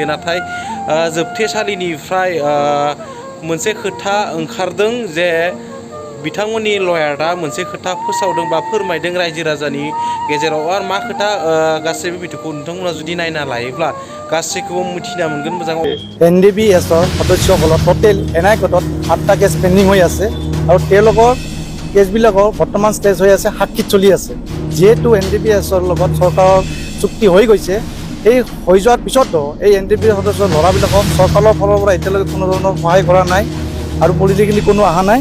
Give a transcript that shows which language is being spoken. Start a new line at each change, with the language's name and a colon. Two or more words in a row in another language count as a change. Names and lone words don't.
Bodo: नाथाय जोबथेसालिनिफ्राय मोनसे खोथा ओंखारदों जे बिथांमोननि लयारा मोनसे खोथा फोसावदों बा फोरमायदों रायजो राजानि गेजेराव। आरो मा खोथा गासैबो भिडिअखौ नोंथांमोना जुदि नायना लायोब्ला गासैखौबो मिथिना मोनगोन मोजां।
Assamese: এন.ডি.পি.এছৰ সদস্যসকলৰ টোটেল এনআই কোৰ্টত 7টা কেছ পেণ্ডিং হৈ আছে আৰু তেওঁলোকৰ কেছবিলাকৰ বৰ্তমান ষ্টেজ হৈ আছে, সাক্ষীত চলি আছে। যিহেতু এন.ডি.পি.এছৰ লগত চৰকাৰৰ চুক্তি হৈ গৈছে, সেই হৈ যোৱাৰ পিছতো এই এন.ডি.পি সদস্যৰ ল'ৰাবিলাকক চৰকাৰৰ ফালৰ পৰা এতিয়ালৈকে কোনো ধৰণৰ সহায় কৰা নাই আৰু পলিটিকেলি কোনো অহা নাই।